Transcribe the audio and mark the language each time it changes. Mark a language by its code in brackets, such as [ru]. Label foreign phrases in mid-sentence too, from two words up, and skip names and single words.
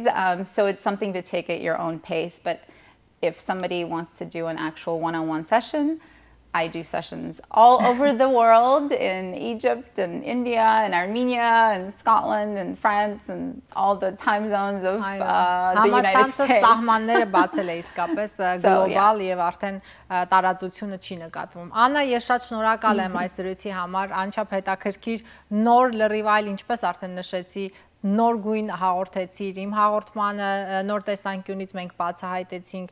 [en] So it's something to take at your own pace. But if somebody wants to do an actual one-on-one session, I do sessions all over the world, in Egypt and India and Armenia and Scotland and France and all the time zones of the United States. [hy] Սահմանները բացել է իսկապես գլոբալ եւ արդեն տարածությունը չի նկատվում. Աննա, ես շատ շնորհակալ եմ այս զրույցի համար, անչափ հետաքրքիր, նոր լրիվ այլ, ինչպես արդեն նշեցի, նոր գույն հաղորդեցիր իմ հաղորդմանը, նոր տեսանկյունից մենք բացահայտեցինք